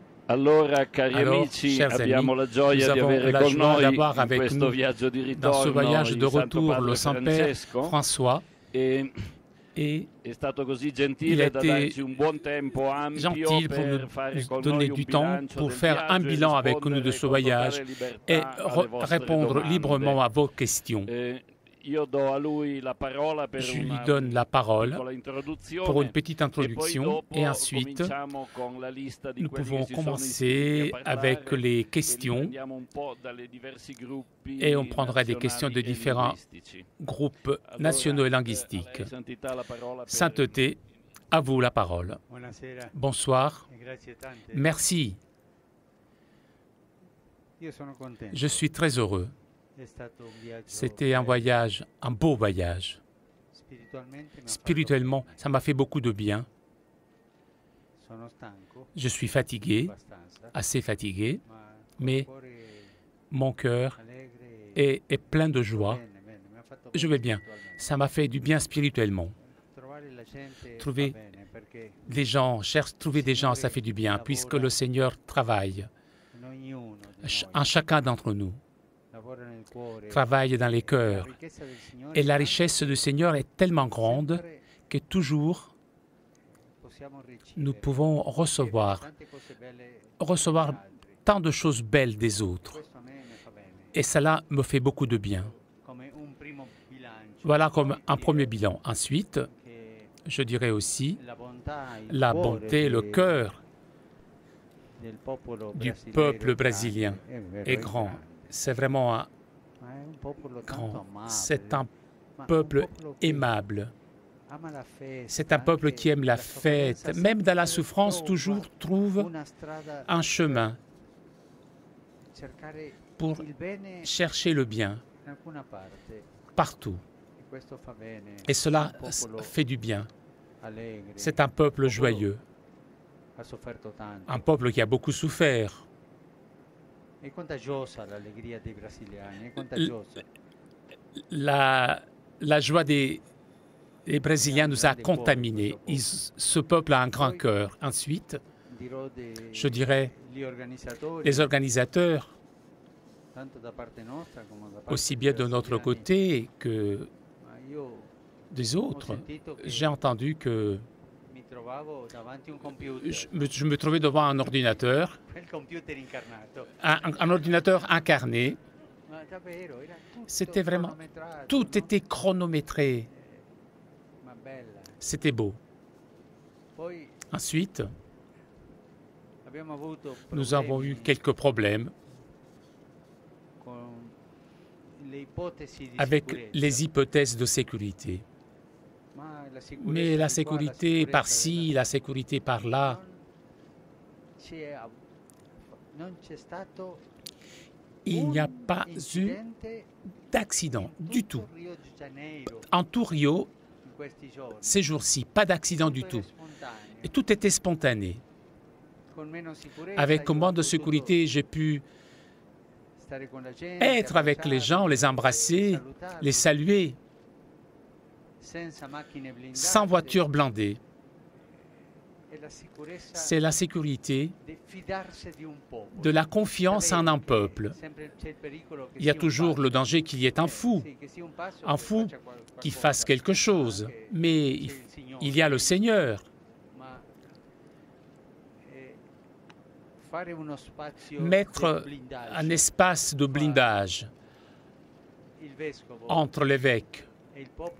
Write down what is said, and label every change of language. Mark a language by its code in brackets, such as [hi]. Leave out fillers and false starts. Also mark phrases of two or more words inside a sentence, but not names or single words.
[it] Alors, cari [fr] Alors, [it] amici, [fr] chers amis, [it] abbiamo la [fr] nous [it] gioia di [fr] avons [it] avere [fr] la [it] con [fr] joie [it] noi [fr] d'avoir [it] in [fr] avec [it] questo [fr] nous [it] viaggio di [fr] dans ce [it] ritorno [fr] voyage de [it] il Santo [fr] retour [it] Padre [fr] le Saint-Père [it] Francesco [fr] François [it] e [fr] et [it] è stato così [fr] il [it] gentile [fr] a [it] da [fr] été [it] darci un buon tempo ampio [fr] gentil pour nous [it] per fare con [fr] donner [it] noi un [fr] du temps [it] bilancio [fr] pour [it] del [fr] faire un [it] viaggio e [fr] bilan avec nous de [it] rispondere [fr] ce [it] con totale [fr] voyage et [it] libertà alle vostre [fr] répondre librement [it] domande. [fr] à vos questions. [it] Io do a lui la parola per [fr] Je lui [it] una [fr] donne la parole [it] piccola [fr] pour [it] introduzione [fr] une petite [it] e poi [fr] introduction [it] dopo [fr] et ensuite [it] cominciamo con la lista di [fr] nous [it] quelli [fr] pouvons [it] che si sono iscritti [fr] commencer [it] a [fr] avec [it] parlare [fr] les [it] e li [fr] questions [it] prendiamo un po' dalle diversi gruppi [fr] et on prendra des questions [it] nazionali [fr] de [it] e [fr] différents [it] linguistici. [fr] groupes nationaux et [it] Allora, a [fr] linguistiques. [it] lei santità la parola per [fr] Sainteté, à vous la parole. [it] Buonasera [fr] Bonsoir. [it] e grazie tante. [fr] Merci. [it] Io sono contento. [fr] Je suis très heureux. [it] È stato un viaggio [fr] C'était un voyage, un beau voyage. [it] spiritualmente mi ha [fr] Spirituellement, ça m'a fait beaucoup de bien. [it] fatto- sono stanco [fr] Je suis fatigué, [it] abbastanza, [fr] assez fatigué, [it] ma [fr] mais [it] il cuore [fr] mon cœur [it] allegre [fr] est plein de joie. [it] bene, mi ha fatto [fr] Je [it] bene [fr] vais bien. [it] spiritualmente. [fr] Ça m'a fait du bien spirituellement. [it] Trovare la gente [fr] Trouver [it] va bene perché [fr] Les gens, cherchent trouver des gens, ça fait du bien, puisque le Seigneur travaille. [it] in ognuno di [fr] En [it] noi [fr] chacun d'entre nous, [it] lavora nel cuore. [fr] travaille dans les [it] La [fr] cœurs. [it] ricchezza del Signore [fr] Et la [it] è [fr] richesse du Seigneur est tellement grande [it] sempre [fr] que toujours [it] possiamo ricevere [fr] nous pouvons recevoir [it] tante cose belle [fr] recevoir [it] dagli altri. [fr] tant de choses belles des autres. [it] Questo a me mi fa bene. [fr] Et cela me fait beaucoup de bien. [it] Come un primo bilancio. [fr] Voilà comme [it] Poi [fr] un [it] dire [fr] premier bilan. Ensuite, [it] che [fr] je dirais aussi [it] la bontà, il [fr] la [it] cuore [fr] bonté, le cœur [it] del popolo [fr] du [it] brasiliero [fr] peuple [it] è [fr] brésilien [it] grande, [fr] est grand. C'est vraiment un [it] ma è un popolo tanto [fr] grand. [it] amabile, [fr] C'est un [it] ma un [fr] peuple [it] popolo che [fr] aimable. [it] ama la festa, [fr] C'est un peuple [it] anche [fr] qui aime la [it] sofferenza, [fr] fête. Même dans la [it] sempre [fr] souffrance, [it] trova [fr] toujours trouve [it] una strada [fr] un chemin [it] cercare [fr] pour [it] il bene [fr] chercher le bien [it] in alcuna parte. [fr] partout. [it] E questo fa bene. [fr] Et cela [it] Un popolo [fr] fait du bien. [it] allegre, [fr] C'est un peuple joyeux, [it] ha sofferto tanto. [fr] un peuple qui a beaucoup souffert. [it] È contagiosa l'allegria dei brasiliani, è contagiosa. [fr] La joie des Brésiliens nous a contaminés. Ce peuple a un grand cœur. Ensuite, [it] Dirò [fr] je dirais [it] gli organizzatori, [fr] les organisateurs, [it] tanto da parte nostra come da parte [fr] aussi [it] dei [fr] bien de notre [it] brasiliani, [fr] côté que [it] ma io [fr] des [it] ho [fr] autres. [it] sentito che [fr] J'ai entendu que [it] mi trovavo davanti a un computer, [fr] je me trouvais devant un ordinateur, [it] quel computer incarnato. [fr] un ordinateur incarné. [it] Ma davvero, era tutto [fr] C'était vraiment, [it] cronometrato, [fr] tout [it] no? [fr] était chronométré. [it] Ma bella. [fr] C'était beau. [it] Poi [fr] Ensuite, [it] abbiamo avuto [fr] nous avons eu [it] problemi [fr] quelques problèmes [it] con le ipotesi di [fr] avec [it] sicurezza. [fr] les hypothèses de sécurité. [it] Ma la sicurezza [fr] Mais [it] di [fr] la [it] qua, [fr] sécurité [it] sicurezza [fr] par-ci, [it] della- [fr] la sécurité par-là, [it] non c'è stato [fr] il n'y a [it] un [fr] pas eu [it] incidente [fr] d'accident [it] in [fr] du [it] tutto [fr] tout. [it] Rio de Janeiro [fr] En tout Rio, [it] in questi giorni. [fr] ces jours-ci, pas d'accident du [it] Tutto era [fr] tout. [it] spontaneo. [fr] Et tout était spontané. [it] Con meno sicurezza, [fr] Avec [it] io ho [fr] moins de [it] potuto [fr] sécurité, j'ai pu [it] stare con la gente, [fr] être avec les gens, les embrasser, [it] salutarli, [fr] les saluer, [it] senza macchine blindate. [fr] sans voiture blindée. [it] E la sicurezza [fr] C'est la sécurité [it] di fidarsi di un popolo. [fr] de la confiance en un [it] Sapere che [fr] peuple. [it] sempre c'è il pericolo che [fr] Il y a [it] sia un [fr] toujours [it] pazzo. [fr] le danger qu'il y ait un fou, [it] Sì, che sia un pazzo [fr] un [it] che [fr] fou [it] faccia [fr] qui [it] qualcosa, [fr] fasse quelque chose. [it] anche [fr] Mais [it] c'è il Signore. [fr] il y a le Seigneur. [it] Ma fare uno spazio [fr] Mettre [it] del blindaggio, [fr] un espace de blindage [it] il vescovo [fr] entre l'évêque [it] e il popolo